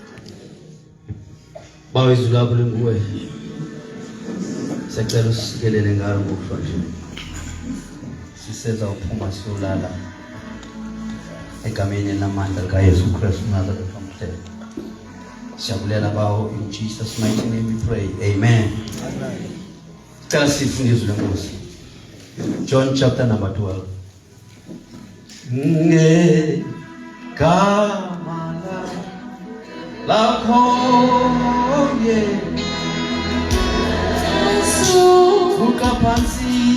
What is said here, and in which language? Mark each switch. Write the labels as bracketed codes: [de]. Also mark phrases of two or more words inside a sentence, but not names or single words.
[xh] Bawo izulu lakho linguwe. Sicela usikelele ngalo ngokufanele. Siseza uphuma siyolala egameni lamandla kaYesu Kristu Nazaretha umhlelo. Siyabulela bawo [en] in Jesus mighty name we pray. [xh] Amen. Cela sifundiswe lenkosi. [en] John chapter number 12. [xh] Ngegama lakho Yesu ukaphansi